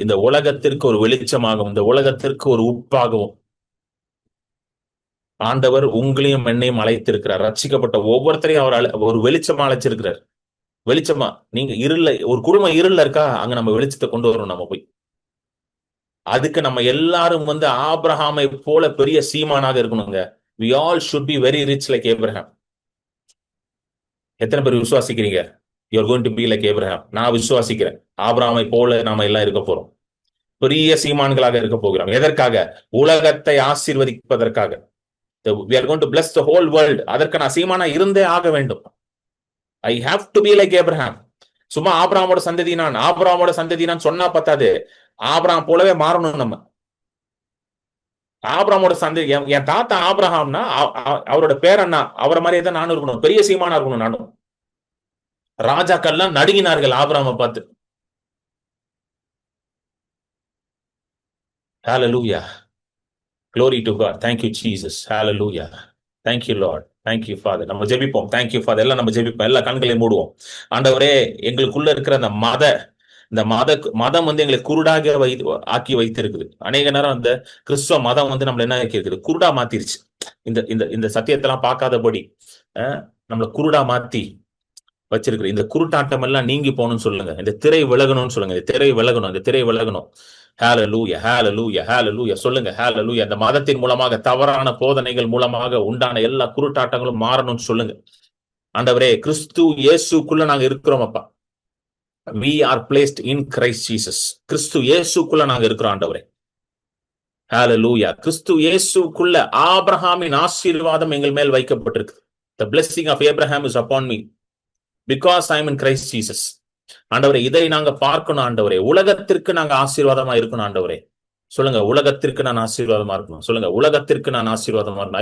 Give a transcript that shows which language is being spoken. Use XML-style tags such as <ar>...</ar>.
<ta>இந்த உலகத்திற்கு ஒரு வெளிச்சமாகவும், இந்த உலகத்திற்கு ஒரு உப்பாகவும் ஆண்டவர் உங்களையும் என்னையும் அழைத்திருக்கிறார். ரட்சிக்கப்பட்ட ஒவ்வொருத்தரையும் அவர் ஒரு வெளிச்சமா அழைச்சிருக்கிறார். வெளிச்சமா நீங்க இருள, ஒரு குடும்பம் இருள இருக்கா, அங்க நம்ம வெளிச்சத்தை கொண்டு வரணும். நம்ம போய் அதுக்கு நம்ம எல்லாரும் வந்து ஆபிரகாமை போல பெரிய சீமானாக இருக்கணுங்க.</ta> <en>We all should be very rich like Abraham.</en> <ta>எத்தனை பேர் விசுவாசிக்கிறீங்க?</ta> <en>You are going to be like Abraham.</en> <ta>நான் விசுவாசிக்கிறேன், ஆபிரகாமை போல நாம எல்லாம் இருக்க போறோம். பெரிய சீமான்களாக இருக்க போகிறோம். எதற்காக? உலகத்தை ஆசீர்வதிப்பதற்காக.</ta> <en>We are going to bless the whole world.</en> <ta>அதற்கு நான் சீமானா இருந்தே ஆக வேண்டும்.</ta> <en>I have to be like Abraham.</en> <ta>சும்மா ஆபிரகாமோட சந்ததி நான் சொன்னா பத்தாது, ஆபிரகாம் போலவே மாறணும் நம்ம. ஆபிரகாமோட சந்ததி, என் தாத்தா ஆபிரகாம்னா அவரோட பேரண்ணா, அவரை மாதிரியே தான் நானும் இருக்கணும். பெரிய சீமானா இருக்கணும் நானும். ராஜாக்கள்லாம் நடுங்கினார்கள் ஆபிரகாமை பார்த்து.</ta> <en>Hallelujah. Glory to God. Thank you Jesus. Hallelujah. Thank you Lord. Thank you Father.</en> <ta>நம்ம ஜெபிப்போம்.</ta> <en>Thank you Father.</en> <ta>எல்லாம் நம்ம ஜெபிப்போம். எல்லா கண்களையும் மூடுவோம். ஆண்டவரே, எங்களுக்குள்ள இருக்கிற அந்த மதம் வந்து எங்களை குருடாக ஆக்கி வைத்திருக்குது. அநேக நேரம் அந்த கிறிஸ்துவ மதம் வந்து நம்மள என்ன ஆக்கி இருக்குது? குருடா மாத்திருச்சு. இந்த சத்தியத்தெல்லாம் பார்க்காதபடி நம்மள குருடா மாத்தி வச்சிருக்கிற இந்த குருட்டாட்டம் எல்லாம் நீங்கி போகணும்னு சொல்லுங்க. இந்த திரை விலகணும்னு சொல்லுங்க. இந்த திரை விலகணும். ஹalleluya, hallelujah, hallelujah சொல்லுங்க. ஹalleluya. அந்த மதத்தின் மூலமாக, தவறான போதனைகள் மூலமாக உண்டான எல்லா குருட்டாட்டங்களும் மாறணும்னு சொல்லுங்க. ஆண்டவரே, கிறிஸ்து இயேசுக்குள்ள நாங்க இருக்கிறோம் அப்பா.</ta> <en>We are placed in Christ Jesus.</en> <ta>கிறிஸ்து இயேசுக்குள்ள நாங்க இருக்கிறோம் ஆண்டவரே. ஹalleluya. கிறிஸ்து இயேசுக்குள்ள ஆபிரகாமின் ஆசீர்வாதம் எங்கள் மேல் வைக்கப்பட்டிருக்கு.</ta> <en>The blessing of Abraham is upon me because I am in Christ Jesus.</en> <ta>ஆண்டவரே, இதை நாங்க பார்க்கணும் ஆண்டவரே. உலகத்திற்கு நாங்க ஆசீர்வாதமா இருக்கணும் ஆண்டவரே. சொல்லுங்க, உலகத்திற்கு நான் ஆசீர்வாதமா இருக்கணும். சொல்லுங்க, உலகத்திற்கு நான் ஆசீர்வாதமா இருக்கணும்.</ta>